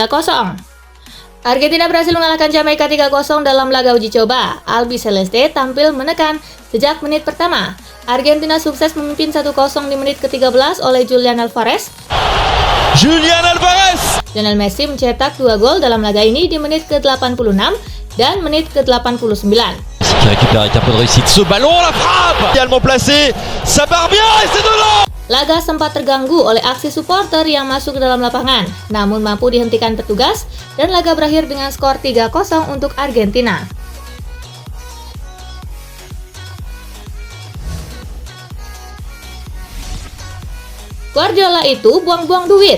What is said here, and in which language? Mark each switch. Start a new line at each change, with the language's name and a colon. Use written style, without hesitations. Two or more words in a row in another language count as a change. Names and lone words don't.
Indonesian: Argentina berhasil mengalahkan Jamaika 3-0 dalam laga uji coba. Albi Celeste tampil menekan sejak menit pertama. Argentina sukses memimpin 1-0 di menit ke-13 oleh Julian Alvarez. Lionel Messi mencetak 2 gol dalam laga ini di menit ke-86 dan menit ke-89.
French: Qui récupère avec un peu de réussite ce ballon, la frappe idéalement placé, ça part bien et c'est dedans.
Indonesian: Laga sempat terganggu oleh aksi supporter yang masuk ke dalam lapangan, namun mampu dihentikan petugas dan laga berakhir dengan skor 3-0 untuk Argentina. Guardiola itu buang-buang duit.